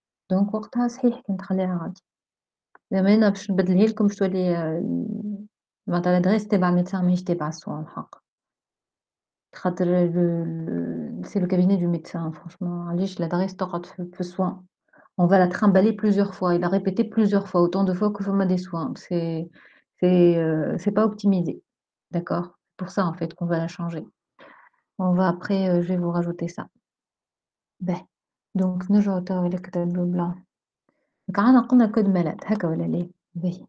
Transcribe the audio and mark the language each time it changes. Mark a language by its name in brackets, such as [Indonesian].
[Arabic] دونك وقتها صحيح كي تخليها غادي زعما انا باش نبدلها لكم باش تولي معناتها الادريس تبع الميدسان ماهيش تبع السوا الحق خاطر [French] c'est le cabinet du médecin franchement [Arabic] علاش l'adresse تقعد في السوا. [French] On va la trimballer plusieurs fois. Il a répété plusieurs fois, autant de fois que Foma des soins. C'est pas optimisé. D'accord? C'est pour ça, en fait, qu'on va la changer. On va après, je vais vous rajouter ça. Ben. [Arabic] Donc, نرجعوا توا للكتاب blanc. Donc, عنا قلنا كود مالاد هكا ولا ليه؟ باهي.